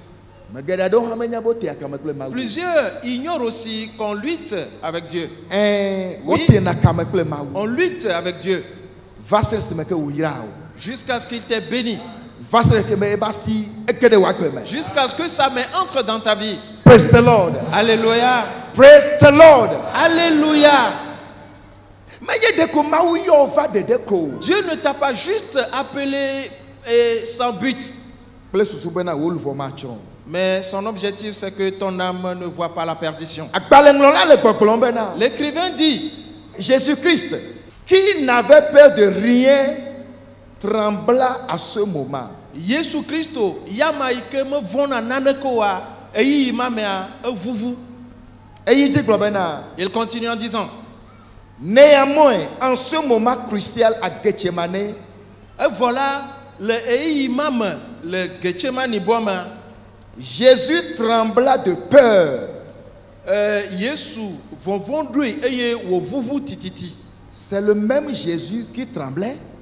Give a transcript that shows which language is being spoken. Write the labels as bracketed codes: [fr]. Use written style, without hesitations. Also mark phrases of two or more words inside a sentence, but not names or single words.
[fr] Plusieurs ignorent aussi qu'on lutte avec Dieu. Oui, on lutte avec Dieu. Jusqu'à ce qu'il t'ait béni. Jusqu'à ce que sa main entre dans ta vie. [en] Praise the Lord. [fr] Alléluia. [en] Praise the Lord. [fr] Alléluia. Dieu ne t'a pas juste appelé sans but. Mais son objectif, c'est que ton âme ne voit pas la perdition. L'écrivain dit, Jésus-Christ, qui n'avait peur de rien, trembla à ce moment. [ee] Jésus Christo, yamaike me vona nanekoa, eyi mamea vuvu. [fr] Il continue en disant, néanmoins, en ce moment crucial à Gethsemane, et voilà le [ee] eyi mame le Gethsemane boama. [fr] Jésus trembla de peur. C'est le même Jésus qui tremblait.